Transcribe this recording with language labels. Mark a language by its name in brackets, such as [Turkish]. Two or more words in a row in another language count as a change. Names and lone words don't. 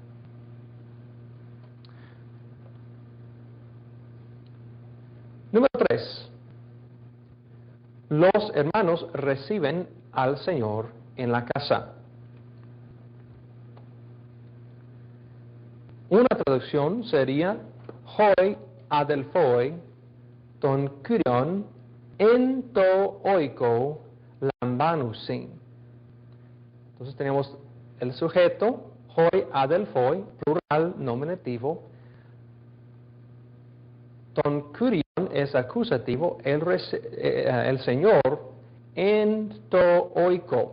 [Spanish] Número 3. Los hermanos reciben al Señor en la casa. Una traducción sería [Greek] οἱ ἀδελφοὶ τὸν κύριον ἐν τῷ οἴκῳ λαμβάνουσιν. [Spanish] Entonces tenemos el sujeto, [Greek] οἱ ἀδελφοί, [Spanish] plural nominativo. [Greek] Τὸν κύριον [Spanish] es acusativo, el Señor, [Greek] ἐν τῷ οἴκῳ.